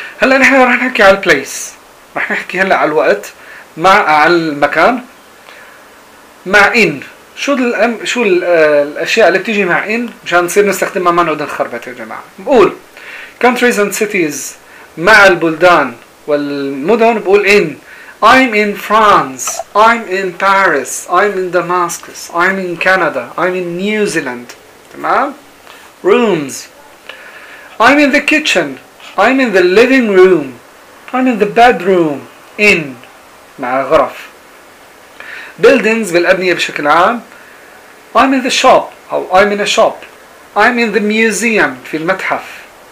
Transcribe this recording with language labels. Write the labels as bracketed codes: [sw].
[ar] هلا نحن رح نحكي على البليس، رح نحكي هلا على الوقت مع على المكان مع ان. شو شو الاشياء اللي بتيجي مع ان مشان نصير نستخدمها ما نعود نخربط يا جماعه. بقول [en] countries and cities [ar] مع البلدان والمدن بقول ان. [en] I'm in France, I'm in Paris, I'm in Damascus, I'm in Canada, I'm in New Zealand. [ar] تمام؟ [en] Rooms. I'm in the kitchen, I'm in the living room, I'm in the bedroom. [ar] In. مع غرف. Buildings بالأبنية بشكل عام. [en] I'm in the shop, [ar] أو [en] I'm in a shop. I'm in the museum, [ar] في المتحف.